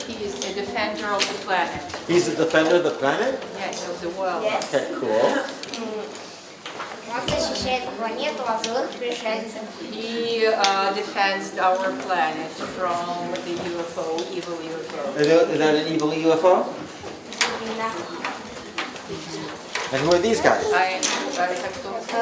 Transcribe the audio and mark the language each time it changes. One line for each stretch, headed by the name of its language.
English: He is a defender of the planet. He's the defender of the planet? Yes, of the world. Yes. Okay, cool.
Russian: Он защищает планету от злых пришельцев.
English: He defends our planet from the UFO, evil UFO. Is that an evil UFO? And who are these guys?
Russian: А это кто?